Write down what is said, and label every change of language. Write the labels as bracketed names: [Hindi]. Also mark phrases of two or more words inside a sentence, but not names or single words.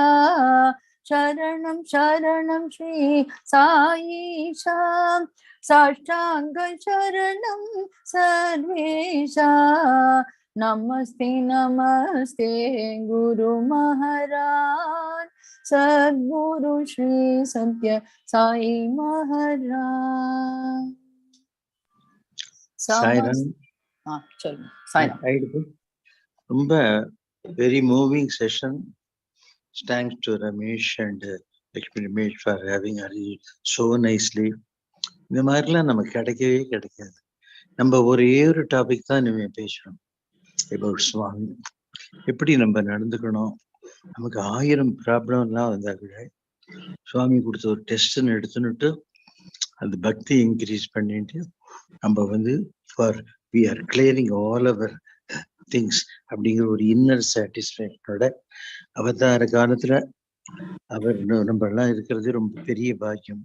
[Sanskrit] शरणं शरणं श्री साईशा साष्टांग शरणं सर्वेशा। नमस्ते नमस्ते गुरु महाराज सद्गुरु श्री सत्य साई महाराज। [Tamil] சாய்ராம். ரொம்ப [English] very moving session. Thanks to Ramesh and Lakshmi Ramesh for having arranged so nicely. [Tamil] இந்த மாதிரிலாம் நமக்கு கிடைக்கவே கிடைக்காது. நம்ம ஒரே ஒரு டாபிக் தான் நம்ம பேசுறோம் about சுவாமி. எப்படி நம்ம நடந்துக்கணும், நமக்கு 1000 ப்ராப்ளம்லாம் வந்தா கூட சுவாமி கொடுத்த ஒரு டெஸ்ட்ன்னு எடுத்துன்னுட்டு அந்த பக்தி இன்க்ரீஸ் பண்ணிட்டு நம்ம வந்து [English] for we are clearing all our things [Tamil] அப்படிங்கிற ஒரு [English] inner satisfaction [Tamil] அவதார காலத்துல அவர் நம்ம எல்லாம் இருக்கிறது ரொம்ப பெரிய பாக்கியம்.